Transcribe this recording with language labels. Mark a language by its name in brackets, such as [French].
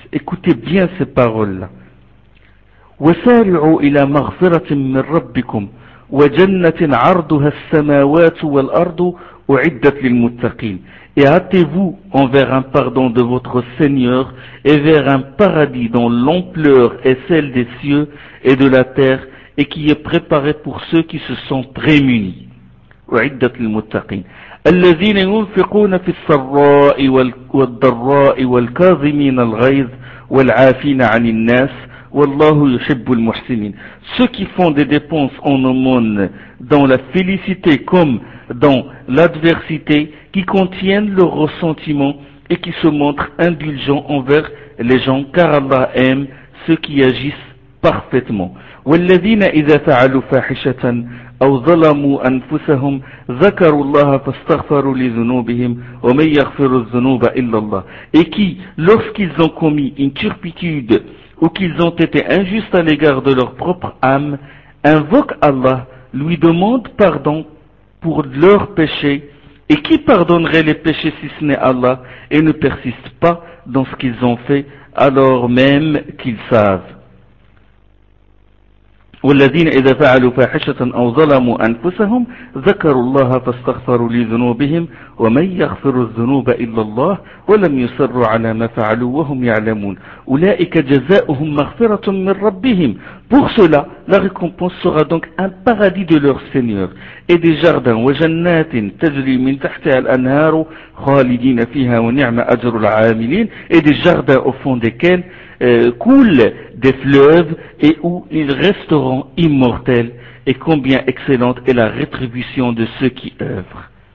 [French] Écoutez bien ces paroles-là. [Arabic] وَسَارِعُوا إِلَى مَغْفِرَةٍ مِّن رَبِّكُمْ وَجَنَّةٍ عَرْضُهَا السَّمَاوَاتُ وَالْأَرْضُ أُعِدَّتْ لِلْمُتَّقِينَ [French] Et hâtez-vous envers un pardon de votre Seigneur et vers un paradis dont l'ampleur est celle des cieux et de la terre et qui est préparé pour ceux qui se sont prémunis. [Arabic] وَعِدَّتْ لِلْمُتَّقِينَ الذين ينفقون في السراء والضراء والكاظمين الغيظ والعافين عن الناس والله يحب المحسنين. [French] Ceux qui font des dépenses en aumône dans la félicité comme dans l'adversité, qui contiennent leur ressentiment et qui se montrent indulgents envers les gens, car Allah aime ceux qui agissent parfaitement. [Arabic] والذين إذا فعلوا فاحشة أو ظلموا أنفسهم ذكروا الله فاستغفروا لذنوبهم ومن يغفر الذنوب إلا الله. [French] Et qui, lorsqu'ils ont commis une turpitude ou qu'ils ont été injustes à l'égard de leur propre âme, invoquent Allah, lui demandent pardon pour leurs péchés. Et qui pardonnerait les péchés si ce n'est Allah, et ne persiste pas dans ce qu'ils ont fait alors même qu'ils savent. [Arabic] والذين إذا فعلوا فاحشة أو ظلموا أنفسهم ذكروا الله فاستغفروا لذنوبهم ومن يغفر الذنوب إلا الله ولم يصروا على ما فعلوا وهم يعلمون أولئك جزاؤهم مغفرة من ربهم. [French] Pour cela, la récompense sera donc un paradis de leur Seigneur et des jardins [Arabic] وجنات تجري من تحتها الأنهار خالدين فيها ونعم أجر العاملين [French] et des jardins au fond desquels coulent des fleuves et où ils resteront immortels, et combien excellente est la rétribution de ceux qui œuvrent.